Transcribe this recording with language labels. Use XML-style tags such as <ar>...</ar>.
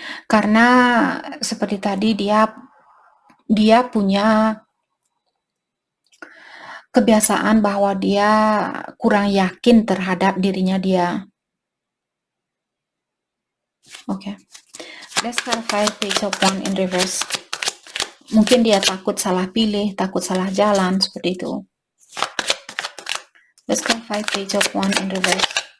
<id>Karena seperti tadi dia punya kebiasaan bahwa dia kurang yakin terhadap dirinya dia. Oke.</id> <en>Let's clarify page of one in reverse.</en> <id>Mungkin dia takut salah pilih, takut salah jalan, seperti itu.</id> <en>Let's clarify page of one in reverse.</en>